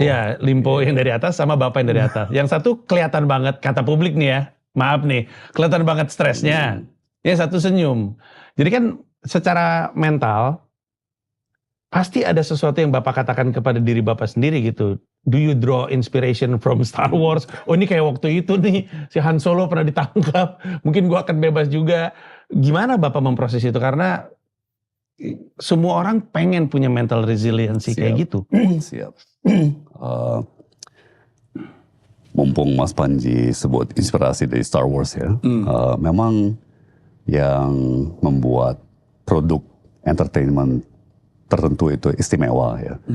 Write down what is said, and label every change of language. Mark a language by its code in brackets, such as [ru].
[id] Iya, Limpo yang dari atas sama Bapak yang dari atas. Yang satu kelihatan banget, kata publik nih ya, maaf nih, kelihatan banget stresnya. Yang satu senyum. Jadi kan secara mental, pasti ada sesuatu yang Bapak katakan kepada diri Bapak sendiri gitu. [en] Do you draw inspiration from Star Wars? [id] Oh ini kayak waktu itu nih, si Han Solo pernah ditangkap, mungkin gua akan bebas juga. Gimana Bapak memproses itu? Karena semua orang pengen punya [en] mental resiliency [id] kayak gitu. Siap. Mumpung Mas Panji sebut inspirasi dari Star Wars ya, memang yang membuat produk entertainment tertentu itu istimewa ya.